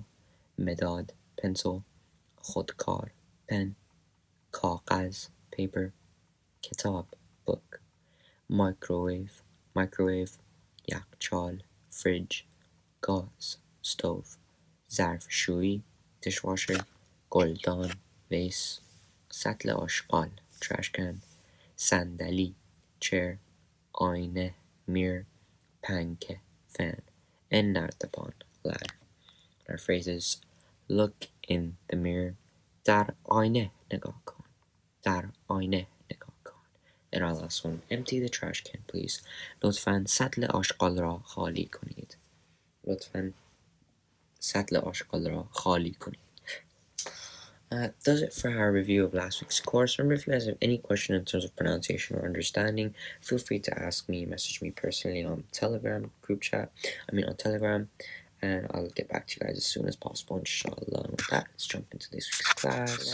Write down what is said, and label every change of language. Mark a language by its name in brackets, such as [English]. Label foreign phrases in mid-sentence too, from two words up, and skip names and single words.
[English] medad, pencil, khodkar, pen, kagaz, paper, kitab, book, microwave, yakchal, fridge, gas, stove, zarfshui, dishwasher, goldan, vase, [Persian] سطل آشغال, [English] trash can, sandali, chair, ayne, mirror, panke, fan, and nartapan, ladder. Our phrases: look in the mirror, [Persian] در آینه نگاه کن، در آینه نگاه کن. [English] And our last one: empty the trash can, please. [Persian] لطفاً سطل آشغال را خالی کنید. لطفاً سطل آشغال را خالی کنید. [English] That does it for our review of last week's course. Remember, if you guys have any question in terms of pronunciation or understanding, feel free to ask me, message me personally on Telegram group chat. On Telegram, and I'll get back to you guys as soon as possible, inshallah. And with that, let's jump into this week's class.